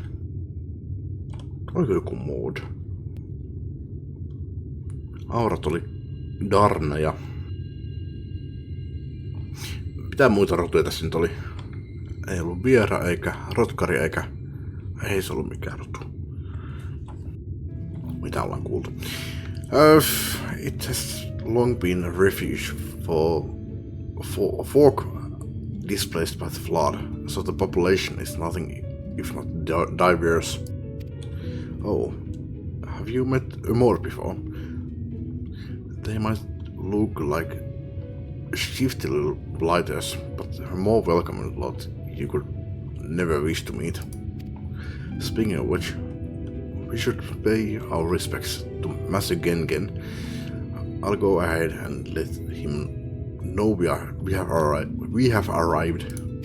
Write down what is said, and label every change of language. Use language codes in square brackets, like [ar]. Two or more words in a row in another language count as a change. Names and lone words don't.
[fi] Oliko joku mod? Aurat oli Darna ja... Mitä muita rotuja tässä nyt oli? Ei ollut Viera eikä Rotkari eikä... Ei se ollut mikään rotu. Mitä ollaan kuultu? [en] It has long been a refuge for folk displaced by the flood, so the population is nothing if not diverse. Oh, have you met Amor before? They might look like shifty little blighters, but they're more welcoming lot you could never wish to meet. Speaking of which, we should pay our respects to Master Gengen. I'll go ahead and let him know we have arrived.